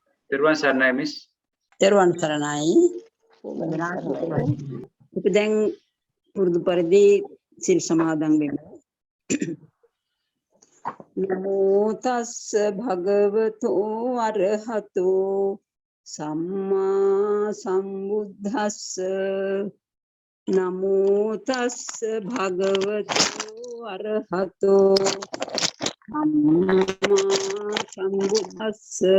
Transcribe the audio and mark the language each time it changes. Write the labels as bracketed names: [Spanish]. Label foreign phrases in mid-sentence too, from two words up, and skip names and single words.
[Sinhala] තෙරුවන් සරණයි, Miss. තෙරුවන් සරණයි. Tapi දැන් පුරුදු පරිදි සිල් සමාදන් වෙමු. [Pali] නමෝ තස්ස භගවතෝ අරහතෝ සම්මා සම්බුද්දස්ස. නමෝ තස්ස භගවතෝ අරහතෝ සම්මා සම්බුද්දස්ස.